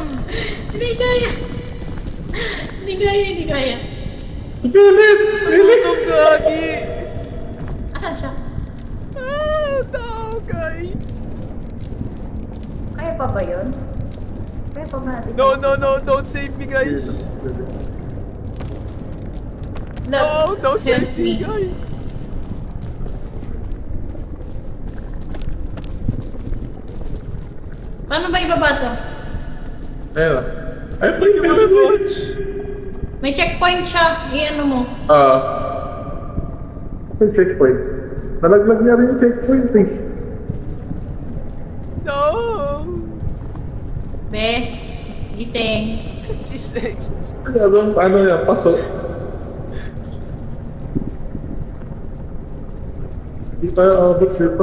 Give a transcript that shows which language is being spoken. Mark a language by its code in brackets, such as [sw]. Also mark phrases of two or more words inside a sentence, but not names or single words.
[tl] Hindi kaya! Hindi kaya, hindi kaya. Pilit! Pilit! Nagutom, gagi! Asan siya? [en] Ah, no, guys! [tl] Kaya pa ba yun? Kaya pa ba natin? [en] No, no, no, don't save me, guys! No, don't save me, guys! [tl] Paano ba ibaba to? Ayun na. Ay, [en] Thank you very much! [tl] May checkpoint siya. I-ano mo. May checkpoint. Nalaglag niya rin yung checkpoint eh. [en] No! [tl] Be, gising. Ising. Ano yan? Paso. Hindi tayo abot dito.